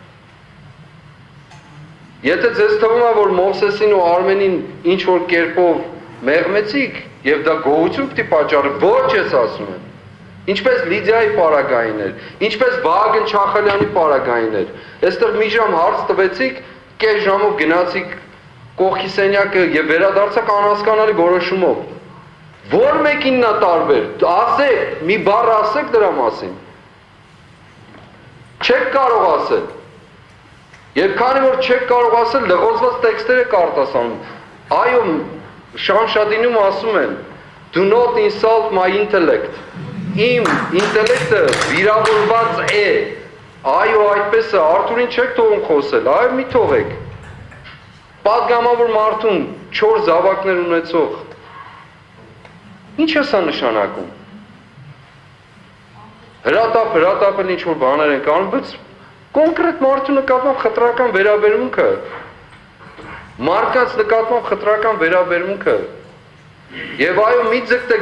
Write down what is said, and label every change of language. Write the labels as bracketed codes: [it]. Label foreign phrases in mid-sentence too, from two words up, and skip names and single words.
[hy] Եթե ձեզ թվում է, որ Մովսեսին ու Արմենին ինչ որ կերպով մեղմեցիք եւ դա գողություն պիտի պատճառի, ոչ ես ասում եմ։ Ինչպես Լիդիայի պարագային էր, ինչպես Վահագն Չախալյանի պարագային էր։ Այստեղ մի ժամ հարց տվեցիք, կես ժամով գնացիք կողքի սենյակը եւ վերադարձաք անհասկանալի որոշումով։ Որ մեկինն է տարբեր։ Ասեք, մի բառ ասեք դրա մասին։ Չեք կարող ասել։ Եվ քանի որ չեք կարող ասել, լղոզված տեքստեր եք արտասանում։ Այո, Շամշադինում ասում են, [en] do not insult my intellect։ [hy] Իմ ինտելեկտը վիրավորված է։ Այո, այդպես է, Արթուրին չեք թողում խոսել, այո, մի թողեք։ Պատգամավոր մարդուն 4 զավակներ ունեցող։ Ինչ է սա նշանակում։ Հրատապել ինչ-որ բաներ են կանում, բայց կոնկրետ մարդու նկատմամբ խտրական վերաբերմունքը, մարդկանց նկատմամբ խտրական վերաբերմունքը, եւ այո, մի ձգտեք